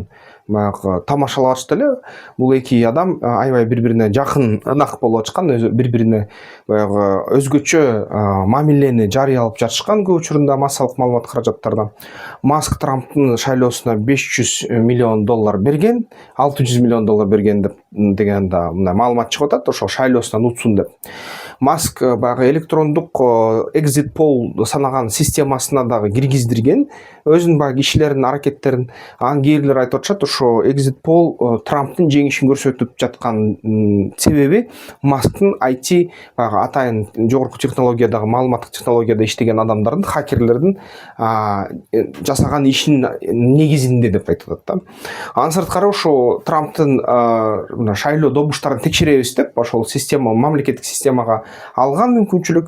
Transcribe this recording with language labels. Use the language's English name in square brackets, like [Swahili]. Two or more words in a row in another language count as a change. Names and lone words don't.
[Kyrgyz] Баягы тамашалап атышты эле. Бул эки адам аябай бири-бирине жакын, ынак болуп атышкан, бири-бирине баягы өзгөчө мамилени жарыялап жатышкан көп учурунда массалык маалымат каражаттардан. Маск Трамптын шайлоосуна $500 миллион берген, $600 миллион берген деген да мындай маалымат чыгып атат, ошо шайлоосунан утсун деп. Маск баягы электрондук [English] exit poll [Kyrgyz] санаган системасына дагы киргиздирген, өзүнүн баягы кишилердин аракеттерин. Анан кээрлер айтып атышат, ошо [English] exit poll [Kyrgyz] Трамптын жеңишин көрсөтүп жаткан себеби Масктын IT баягы атайын жогорку технологиядагы, маалыматтык технологияда иштеген адамдардын, хакерлердин жасаган ишин негизинде деп айтып атат да. Андан сырткары ошо Трамптын шайлоо добуштарын текшеребиз деп, ошол система, мамлекеттик системага алган мүмкүнчүлүк.